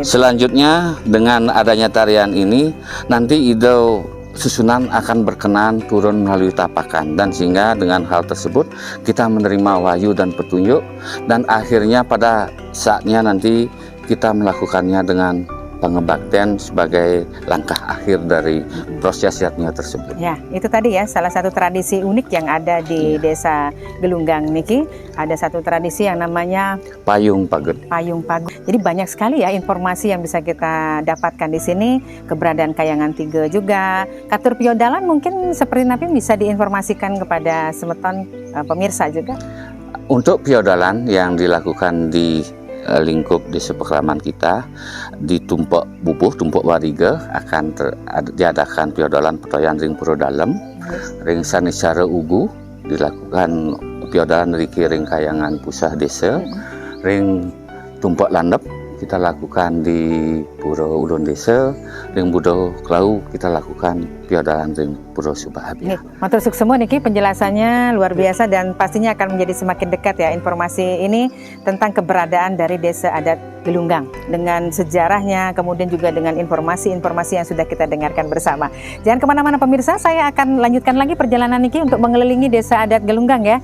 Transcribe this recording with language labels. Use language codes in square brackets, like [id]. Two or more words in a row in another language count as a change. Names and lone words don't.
[id] Selanjutnya dengan adanya tarian ini nanti ide susunan akan berkenan turun melalui tapakan, dan sehingga dengan hal tersebut kita menerima wahyu dan petunjuk, dan akhirnya pada saatnya nanti kita melakukannya dengan pengebaktian sebagai langkah akhir dari proses yatnya tersebut. Ya, itu tadi ya salah satu tradisi unik yang ada di Desa Gelunggang Niki. Ada satu tradisi yang namanya payung pagut. Jadi banyak sekali ya informasi yang bisa kita dapatkan di sini. Keberadaan Kayangan Tiga juga. Katur piodalan mungkin seperti Napi bisa diinformasikan kepada semeton pemirsa juga. Untuk piodalan yang dilakukan di lingkup desa Pekraman kita di Tumpuk Bubuh, Tumpuk Wariga akan diadakan piodalan petoyan ring puro dalem, ring sanisara ugu dilakukan piodalan riki ring kayangan pusah desa, ring Tumpuk Landep kita lakukan di Puro Ulun Desa, ring Budo Klau kita lakukan piodalan ring Puro Subahabia. [ban] Matur suksemo niki [id] penjelasannya luar biasa dan pastinya akan menjadi semakin dekat ya informasi ini tentang keberadaan dari Desa Adat Gelunggang dengan sejarahnya, kemudian juga dengan informasi-informasi yang sudah kita dengarkan bersama. Jangan kemana-mana pemirsa, saya akan lanjutkan lagi perjalanan niki untuk mengelilingi Desa Adat Gelunggang ya.